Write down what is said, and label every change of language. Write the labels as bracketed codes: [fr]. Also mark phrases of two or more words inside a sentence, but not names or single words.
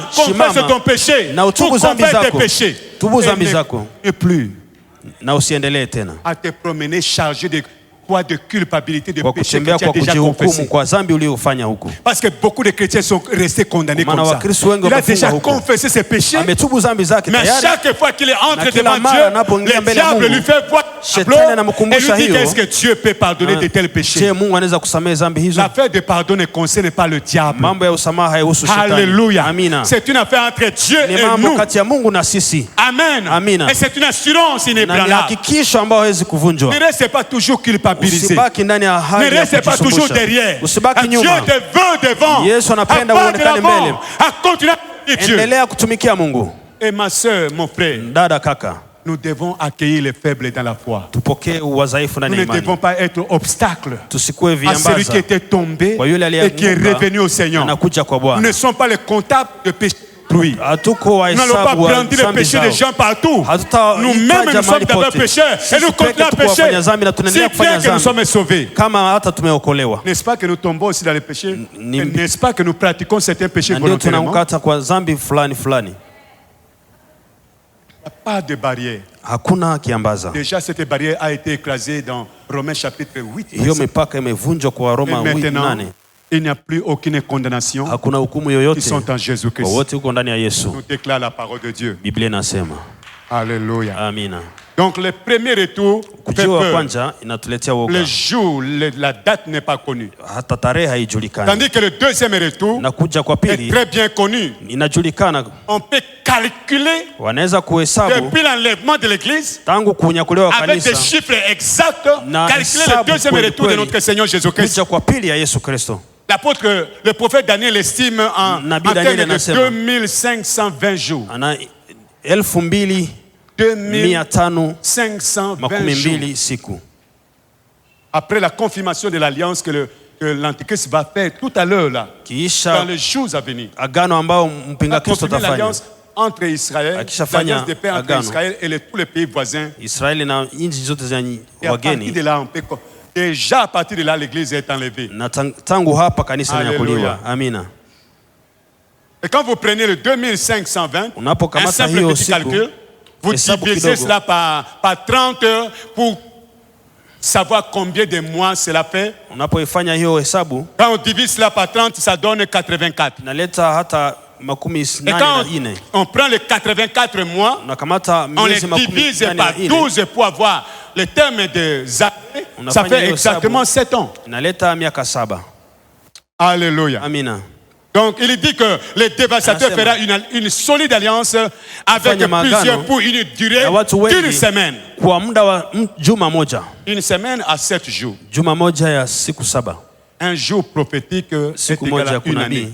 [fr] confesse [sw] simama, [fr] ton péché, [sw] na utubu [fr] pour [sw] dhambi [fr] confesse tes [sw] zako. [fr] péchés. [sw] Tubu dhambi zako. [fr] Et plus [sw] Na usiendelee tena [fr] à te promener chargé de poids de culpabilité, de [sw] kwa [fr] péché que [sw] kutembea [fr] tu as [sw] kwa [fr] déjà [sw] kujihukumu [fr] confessé. [sw] kwa dhambi uliofanya huko. [fr] Parce que beaucoup de chrétiens sont restés condamnés [sw] Maana [fr] comme ça. [sw] Wakristo wengi [fr] Il a [sw] wamefungwa [fr] déjà [sw] huko. [fr] confessé ses péchés, [sw] Ametubu dhambi zake [fr] mais [sw] tayari, [fr] chaque fois qu'il entre [sw] Na kila [fr] devant [sw] mara [fr] Dieu, [sw] anapoingia [fr] le [sw] mbele ya [fr] diable [sw] Mungu, [fr] lui fait voir [sw] Shetani [fr] et lui [sw] anamkumbusha [fr] dit [sw] hiyo. [fr] qu'est-ce que Dieu peut pardonner de tels [sw] Je, [fr] péchés. [sw] Mungu anaweza kusamehe dhambi hizo? [fr] L'affaire de pardon ne concerne pas le diable. [sw] Mambo ya usamaha haihusu shetani. [fr] Alléluia. [sw] Amina. [fr] C'est une affaire entre Dieu [sw] Ni [fr] et [sw] mambo [fr] nous. [sw] kati ya Mungu na sisi. [fr] Amen. [sw] Amina. [fr] Et c'est une assurance [sw] Na ni [fr] inébranlable. [sw] hakikisho ambayo hawezi kuvunjwa. [fr] Ne restez pas toujours culpabilisé. [sw] Usibaki ndani ya [fr] Ne [sw] hali ya [fr] restez pas toujours [sw] kujisumbusha. [fr] derrière. [sw] Usibaki [fr] Dieu [sw] nyuma. [fr] te veut devant. [sw] Yesu anapenda [fr] À part de [sw] uonekane [fr] l'avant, [sw] mbele. [fr] à continuer à Dieu. [sw] Endelea kutumikia Mungu. [fr] Et ma soeur, mon frère, [sw] Dada, kaka, [fr] nous devons accueillir les faibles dans la foi. [sw] tupokee udhaifu [fr] Nous [sw] ndani [fr] ne [sw] ya imani. [fr] devons pas être obstacle [sw] Tusikue [fr] à celui [sw] viambaza [fr] qui était tombé [sw] kwa yule [fr] et qui est [sw] aliyeanguka [fr] revenu au Seigneur. [sw] anakuja kwa [fr] Nous [sw] Bwana. [fr] ne sommes pas les comptables de péché d'autrui. [sw] Hatuko [fr] Nous n'allons pas [sw] wahesabu wa [fr] prendre les [sw] dhambi [fr] péchés des [sw] zao. [fr] gens partout. [sw] Hatutaitaja [fr] Nous-mêmes, nous sommes [sw] mahali [fr] d'abord [sw] pote. [fr] pécheurs et nous [sw] Sisi [fr] continuons [sw] peke [fr] à [sw] tuko wafanya [fr] pécher. [sw] dhambi na [fr] Si [sw] tunaendelea [fr] bien [sw] kufanya [fr] que nous [sw] dhambi [fr] sommes sauvés. [sw] kama hata tumeokolewa. [fr] N'est-ce pas que nous tombons aussi dans les péchés? [sw] Ni- [fr] Et n'est-ce pas que nous pratiquons certains péchés [sw] Na ndio [fr] volontairement? [sw] tunaanguka hata kwa dhambi fulani fulani. [fr] Il n'y a pas de barrière. [sw] Hakuna kiambaza. [fr] Déjà, cette barrière a été écrasée dans Romains chapitre 8. [sw] Hiyo mipaka imevunjwa kwa [fr] Et [sw] Roma [fr] maintenant, [sw] 8:8. [fr] il n'y a plus aucune condamnation [sw] Hakuna hukumu [fr] qui [sw] yoyote [fr] sont en [sw] kwa [fr] Jésus-Christ. [sw] wote huko ndani ya Yesu. [fr] Nous déclare la parole de Dieu. [sw] Biblia inasema. [fr] Alléluia. [sw] Amina. [fr] Donc, le premier retour fait [sw] Kujua wa [fr] peur. [sw] kwanza inatuletea [fr] Le [sw] woga. [fr] jour, la date n'est pas connue. [sw] Hata tarehe haijulikani. [fr] Tandis que le deuxième retour [sw] Na kuja kwa [fr] est [sw] pili [fr] très bien connu. [sw] inajulikana. [fr] On peut calculer [sw] Wanaweza kuhesabu [fr] depuis l'enlèvement de l'Église [sw] tangu kunyakuliwa [fr] avec des [sw] kanisa [fr] chiffres exacts, [sw] Na [fr] calculer le [sw] hesabu [fr] deuxième [sw] kweli [fr] retour de [sw] kweli. [fr] notre Seigneur Jésus-Christ. [sw] kuja kwa pili ya Yesu Kristo. [fr] L'apôtre, le prophète Daniel estime en [sw] Nabii [fr] termes [sw] Daniel [fr] de [sw] anasema. [fr] 2520 jours. [sw] Ana 2000 520 siku. [fr] Après la confirmation de l'alliance que l'Antichrist va faire tout à l'heure là, dans les jours à venir. [sw] Agano ambao mpinga Kristo atafanya. [fr] L'alliance entre Israël, l'alliance de paix entre Israël et tous les pays voisins. [sw] Israeli na nchi zote za wageni. [fr] Déjà à partir de là l'église est enlevée. [sw] Na tangu hapa kanisa linyakuliwa. Amina. [fr] Et quand vous prenez le 2520, un simple petit calcul, vous divisez cela par 30 heures pour savoir combien de mois cela fait. [sw] Unapoifanya hiyo hesabu, [fr] quand on divise cela par 30, ça donne 84. [sw] Inaleta hata makumi [fr] et quand on prend les 84 mois, on les divise par 12 pour avoir le terme des années, ça fait exactement 7 ans. [sw] Inaleta miaka 7. [fr] Alléluia. [sw] Amina. [fr] Donc il dit que le dévastateur fera une solide alliance avec plusieurs pour une durée d'une semaine. Une semaine à 7 jours. Un jour prophétique est égal à une année.